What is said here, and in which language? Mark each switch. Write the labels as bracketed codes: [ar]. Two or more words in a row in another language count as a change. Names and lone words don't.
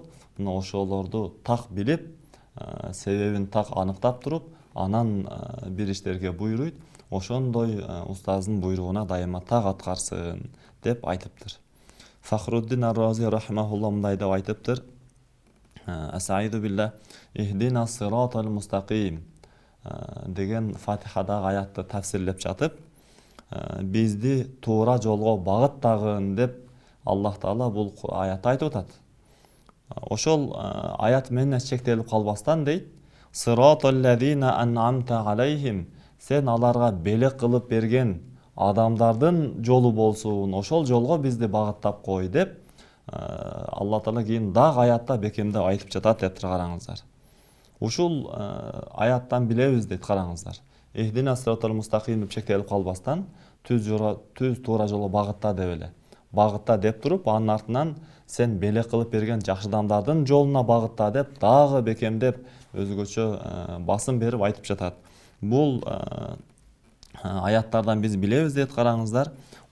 [ky] Мына ошолорду так билип, себебин так аныктап туруп, анан бир иштерге буйруйт. Ошондой устаздын буйругуна дайыма так аткарсын деп айтыптыр. Фахруддин ар-Рази рахимахуллах мындай деп айтыптыр. Асаиду билла [ar] اهدنا الصراط المستقيم [ky] деген Фатихадагы аятты тафсирлеп жатып, бизди туура жолго багыттагын деп Аллах Таала бул аятты айтып атат. Ошол аят менен чектелип калбастан дейт, [ar] صراط الذين أنعمت عليهم, [ky] сен аларга белек кылып берген адамдардын жолу болсун, ошол жолго бизди багыттап кой деп Алла Таала кийин дагы аятта бекемдеп айтып жатат деп караңыздар. Ушул аяттан билебиз дейт, караңыздар. [ar] اهدنا الصراط المستقيم [ky] деп чектелип калбастан, түз туура жолго багытта деп эле. Багытта деп туруп, анын артынан сен белек кылып берген жакшы адамдардын жолуна багытта деп дагы бекемдеп өзгөчө басым берип айтып жатат. Бул аяттардан биз билебиз дейт, караңыздар.